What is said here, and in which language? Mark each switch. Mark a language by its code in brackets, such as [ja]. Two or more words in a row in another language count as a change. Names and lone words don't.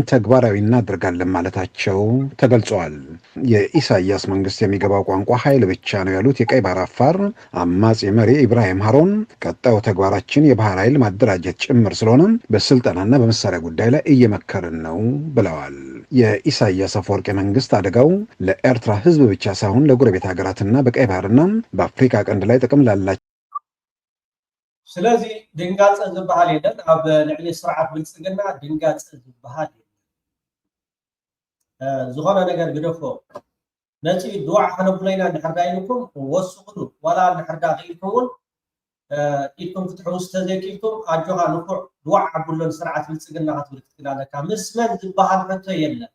[am] ተግባራዊ እናደርጋለን ማለታቸው ተገልጿል። የኢሳያስ መንግስት የሚገባው ቋንቋ ኃይል ብቻ ነው ያሉት የቀይ ባህር አፋር አማጺ መሪ ኢብራሂም ሃሮን ቀጣዩ ተግባራችን የባህር ኃይል ማደራጀት ጭምር ስለሆነ በስልጠናና በመሳሪያ ጉዳይ ላይ እየመከርን ነው ብለዋል። የኢሳያስ አፈወርቂ መንግስት አደጋው ለኤርትራ ህዝብ ብቻ ሳይሆን ለጎረቤት ሀገራትና በቀይ ባህርና በአፍሪካ ቀንድ ላይ ጥቅም ላላቸው [ti] ስለዚህ ድንጋጽ ዝበሃል የለን ኣብ ልዕሊ ስርዓት ብልጽግና ድንጋጽ ዝበሃል ዝኾነ ነገር ግደፎ ነፂ ድዋዕ ከነብለይና ንሕርዳ ኢልኩም ወስኹሉ ዋላ ንሕርዳ ኢልኩምውን ኢልኩም ክትሕውስ ተዘይኪልኩም ኣጆኻ ንኩዕ ድዋዕ ዓብሎን ስርዓት ብልጽግና ክትብል ክትክላለካ ምስመን ዝበሃል ሕቶ የለን